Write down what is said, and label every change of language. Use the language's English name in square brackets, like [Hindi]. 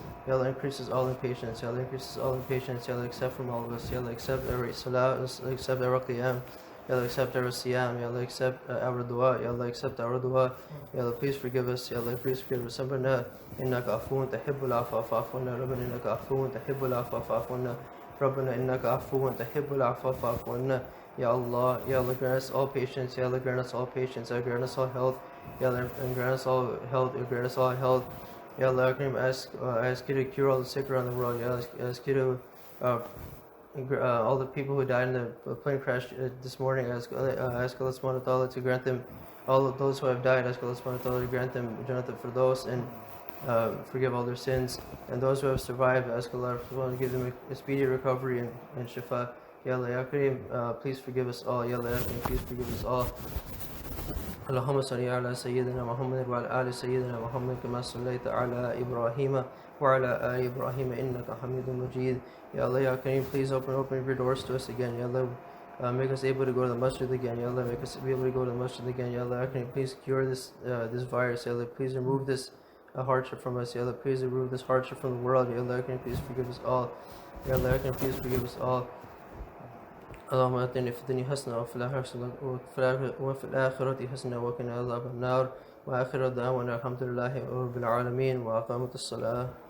[English] Ya Allah increases all in patience. Ya Allah increases all in patience. Ya Allah accept from all of us. Ya Allah accept every salah, accept our qiyam. Ya Allah accept our siyam. Ya Allah accept our dua. Ya Allah accept our dua. Ya Allah please forgive us. Ya Allah please forgive us. [Arabic] ربنا إنك عفو تحب العفو فاعف عنا. ربنا إنك عفو تحب العفو فاعف عنا. ربنا إنك عفو تحب العفو فاعف عنا. [English] Ya Allah, Ya Allah grant us all patience. Ya Allah grant us all patience. Ya Allah grant us all health. Ya Allah grant us all health. Ya grant us all health. Ya Allah, Akram, ask you to cure all the sick around the world. Ya Allah, ask you to all the people who died in the plane crash this morning. Ask Allah subhanahu wa ta'ala to grant them, all of those who have died, ask Allah subhanahu wa ta'ala to grant them Jannat Firdaus and forgive all their sins. And those who have survived, ask Allah subhanahu wa ta'ala to give them a speedy recovery and shifa. Ya Allah, Ya Kareem, please forgive us all. Ya Allah, Ya Kareem, please forgive us all. [Arabic] اللهم صل على سيدنا محمد وعلى آل سيدنا محمد كما صليت على إبراهيم وعلى آل إبراهيم إنك حميد مجيد. [English] Ya Allah, Ya Kareem, please open your doors to us again. Ya Allah, make us able to go to the masjid again. Ya Allah, make us be able to go to the masjid again. Ya Allah, Ya Kareem, please cure this virus. Ya Allah, please remove this hardship from us. Ya Allah, please remove this hardship from the world. Ya Allah, Ya Kareem, please forgive us all. Ya Allah, Ya Kareem, please forgive us all. [Arabic] اللهم آتنا في الدنيا حسنة وفي الآخرة حسنة وقنا عذاب النار وآخر دعوانا الحمد لله رب العالمين وأقامت الصلاة.